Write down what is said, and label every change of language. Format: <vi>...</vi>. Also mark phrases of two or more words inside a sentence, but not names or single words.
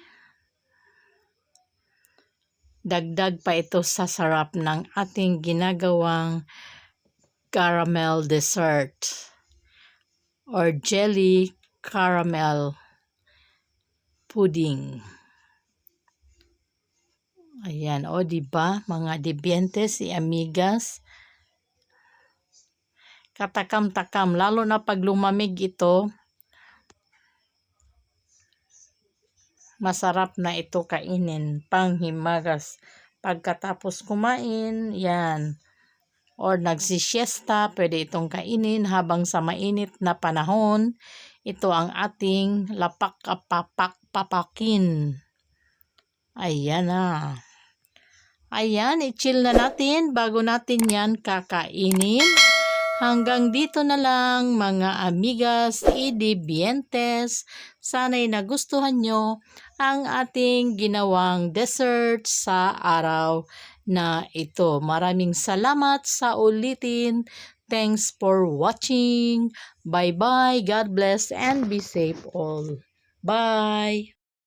<tl>Dagdag pa ito sa sarap ng ating ginagawang</tl> <en>caramel dessert or jelly caramel pudding.</en> <tl>Ayan, o diba mga</tl> <es>dibientes y amigas?</es> <tl>Katakam-takam, lalo na pag lumamig ito, masarap na ito kainin, panghimagas. Pagkatapos kumain, yan. Or nagsisiesta, pwede itong kainin habang sa mainit na panahon. Ito ang ating lapak-papak-papakin. Ayan na. Ayan, i-chill na natin bago natin yan kakainin. Hanggang dito na lang mga</tl> <es>amigas y dibientes.</es> <tl>Sana'y nagustuhan nyo ang ating ginawang dessert sa araw na ito. Maraming salamat sa ulitin.</tl> <en>Thanks for watching. Bye-bye. God bless and be safe all. Bye.</en>